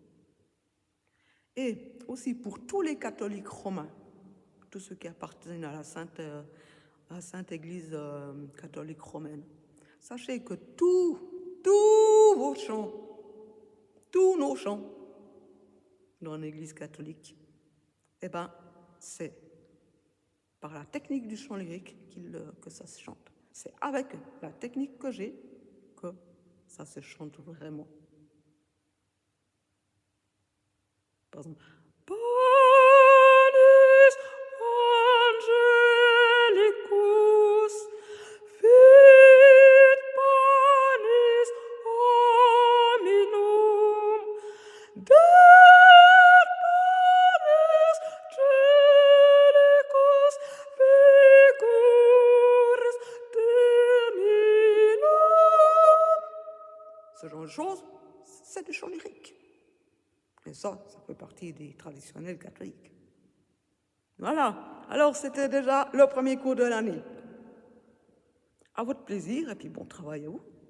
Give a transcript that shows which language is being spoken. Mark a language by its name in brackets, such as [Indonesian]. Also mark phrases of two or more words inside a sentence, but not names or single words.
[French] Et aussi pour tous les catholiques romains, tous ceux qui appartiennent à la Sainte Église catholique romaine, sachez que tous vos chants, tous nos chants dans l'Église catholique, eh ben, c'est par la technique du chant lyrique que ça se chante. C'est avec la technique que j'ai que ça se chante vraiment. Par exemple, [Latin] Panis Angelicus, fit panis hominum, dat panis Angelicus figuris terminum. [French] Ce genre de choses, c'est du chant lyrique. Et ça fait partie des traditionnels catholiques. Voilà. Alors, c'était déjà le premier cours de l'année. À votre plaisir et puis bon travail à vous.